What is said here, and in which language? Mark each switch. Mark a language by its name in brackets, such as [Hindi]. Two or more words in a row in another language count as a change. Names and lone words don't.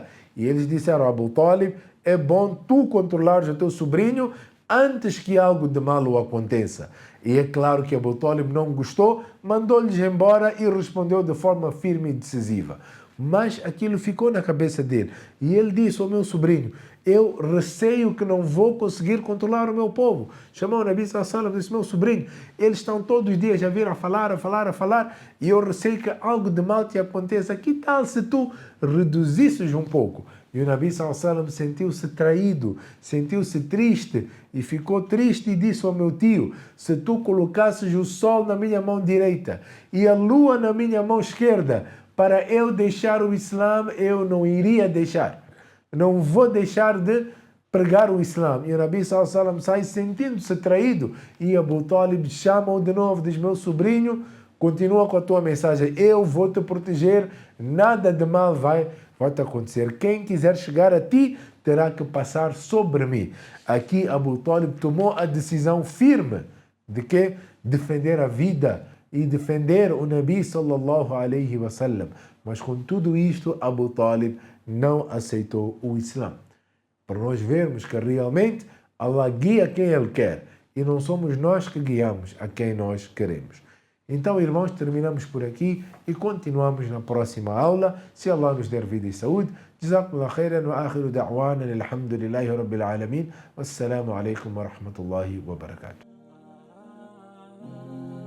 [Portuguese] E eles disseram, Abu Talib, é bom tu controlares o teu sobrinho antes que algo de mal o aconteça. E é claro que Abu Talib não gostou, mandou-lhes embora e respondeu de forma firme e decisiva. Mas aquilo ficou na cabeça dele. E ele disse ao meu sobrinho, eu receio que não vou conseguir controlar o meu povo. Chamou o Nabi [Arabic] صلى الله عليه وسلم [Portuguese] e disse, meu sobrinho, eles estão todos os dias a vir a falar, e eu receio que algo de mal te aconteça. Que tal se tu reduzisses um pouco? E o Nabi [Arabic] صلى الله عليه وسلم [Portuguese] sentiu-se traído, sentiu-se triste e ficou triste e disse ao meu tio, se tu colocasses o sol na minha mão direita e a lua na minha mão esquerda, para eu deixar o Islã, eu não iria deixar. Não vou deixar de pregar o Islã. E o Nabi [Arabic] صلى الله عليه وسلم [Portuguese] sai sentindo-se traído e Abu Talib chama-o de novo, diz, meu sobrinho, continua com a tua mensagem, eu vou te proteger, nada de mal vai te acontecer. Quem quiser chegar a ti, terá que passar sobre mim. Aqui Abu Talib tomou a decisão firme de que defender a vida e defender o Nabi [Arabic] صلى الله عليه وسلم. [Portuguese] Mas com tudo isto, Abu Talib não aceitou o Islã. Para nós vermos que realmente Allah guia quem Ele quer e não somos nós que guiamos a quem nós queremos. Então, irmãos, terminamos por aqui e continuamos na próxima aula, se Allah nos der vida e saúde. [Arabic] جزاكم الله خيرا وآخر دعوانا الحمد لله رب العالمين. والسلام عليكم ورحمة الله وبركاته.